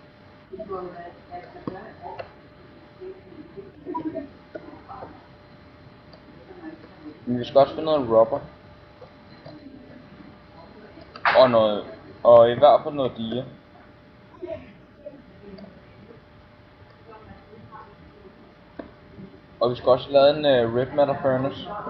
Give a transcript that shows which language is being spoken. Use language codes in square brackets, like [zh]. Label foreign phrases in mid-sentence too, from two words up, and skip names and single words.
[da] Men vi skal også finde noget rubber. Og i hvert fald noget diger. Og vi skal også lave en [en] red matter furnace.